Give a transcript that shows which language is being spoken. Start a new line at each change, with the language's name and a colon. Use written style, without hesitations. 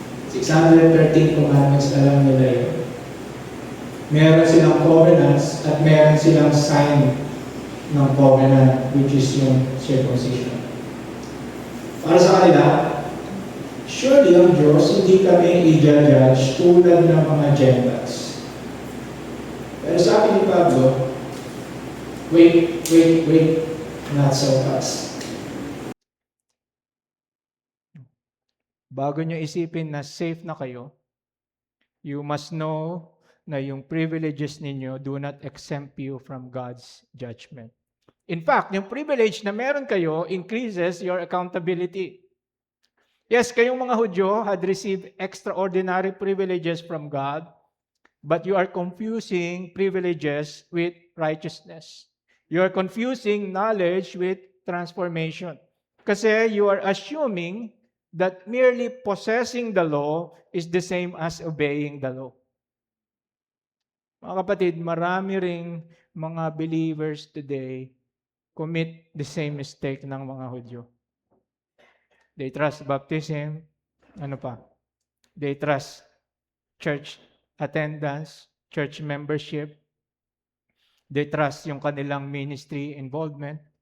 Filipino: 613 commandments, alam nila yun. Meron silang covenants at meron silang sign ng covenant,
English: which is
Filipino: yung circumcision. Para sa kanila, surely ang Diyos, hindi kami i-judge tulad ng mga Gentiles. Pero sabi ni Pablo,
English: wait, not so fast.
Filipino: Bago nyo isipin na safe na kayo,
English: you must know na yung privileges ninyo do not exempt you from God's judgment. In fact,
Filipino: yung privilege na meron kayo
English: increases your accountability. Yes,
Filipino: kayong mga Hudyo
English: had received extraordinary privileges from God, but you are confusing privileges with righteousness. You are confusing knowledge with transformation. Kasi you are assuming that merely possessing the law is the same as obeying the law.
Filipino: Mga kapatid, marami ring mga believers
English: today commit the same mistake
Filipino: ng mga Hudyo.
English: They trust baptism, ano pa? They trust church attendance, church membership. They trust
Filipino: yung kanilang
English: ministry involvement.